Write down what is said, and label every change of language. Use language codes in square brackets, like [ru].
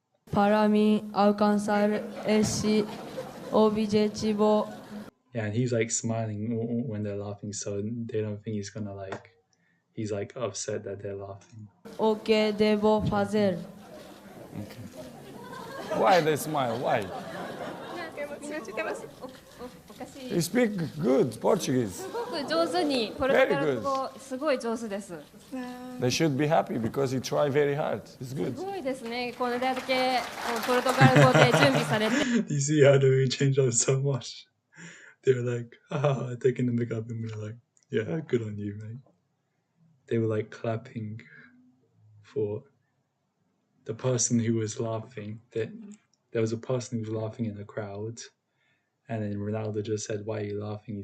[pt] Para mim alcançar esse objetivo [en] Yeah, and he's like smiling when they're laughing, so they don't think he's like upset that they're laughing. [pt] o que devo fazer? [en] Why they smile? Why? [ja] 通じてます [en] You speak good Portuguese. [ja] すごく上手にポルトガル語すごい上手です。 [en] They should be happy because you try very hard. It's [ja] す [en] good. [ja] ごいですね。これだけポルトガル語で準備されて。 [en] You see how they change up so much? They were like, taking the mic up, and we were like, yeah, good on you, mate. They were like clapping for the person who was laughing. There was a person who was laughing in the crowd, and then Ronaldo just said, why are you laughing?